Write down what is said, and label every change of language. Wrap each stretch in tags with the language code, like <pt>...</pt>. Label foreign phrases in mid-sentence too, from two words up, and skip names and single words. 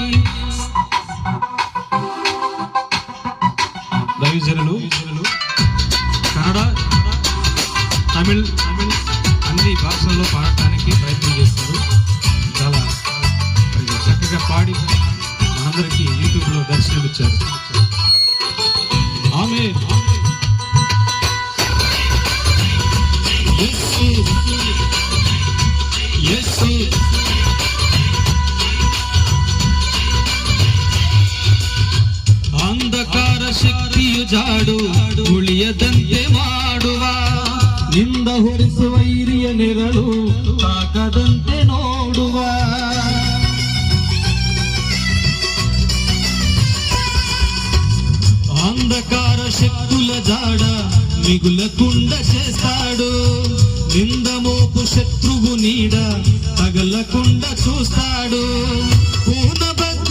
<te>దైవజనులు కన్నడ, తమిళ్ అన్ని భాషల్లో పాడటానికి ప్రయత్నం చేస్తారు. చాలా చక్కగా పాడి మనందరికీ యూట్యూబ్లో దర్శనమిచ్చారు.</te> <kn>ఆమె ಅಂಧಕಾರ ಶಕ್ತಿಯು ಜಾಡು ಉಳಿಯದಂತೆ ಮಾಡುವ, ನಿಂದ ಹೊರಿಸುವ ಹಿರಿಯ ನೆರಳು ತಾಕದಂತೆ ನೋಡುವ.</kn> <te>అంధకార శక్తుల జాడ మిగులకుండా చేస్తాడు, నింద మోపు శత్రువు నీడ తగలకుండా చూస్తాడు.</te>